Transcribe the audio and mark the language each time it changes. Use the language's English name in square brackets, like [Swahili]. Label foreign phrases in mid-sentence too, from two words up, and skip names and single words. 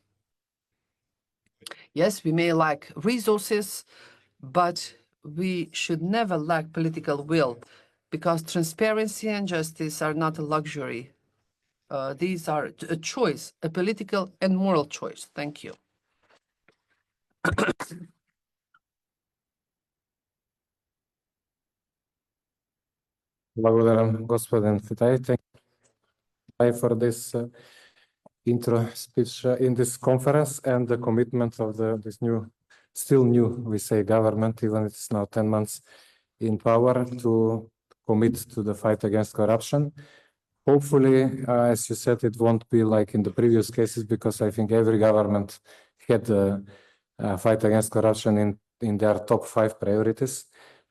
[English] Yes, we may lack resources, but we should never lack political will, because transparency and justice are not a luxury. These are a choice, a political and moral choice. Thank you. [Macedonian] Благодарам, господин Фитай. [English] Thank you for this intro speech in this conference and the commitment of this still new, we say, government, even it's now 10 months in power, to commit to the fight against corruption. Hopefully, as you said, it won't be like in the previous cases, because I think every government had the fight against corruption in their top 5 priorities.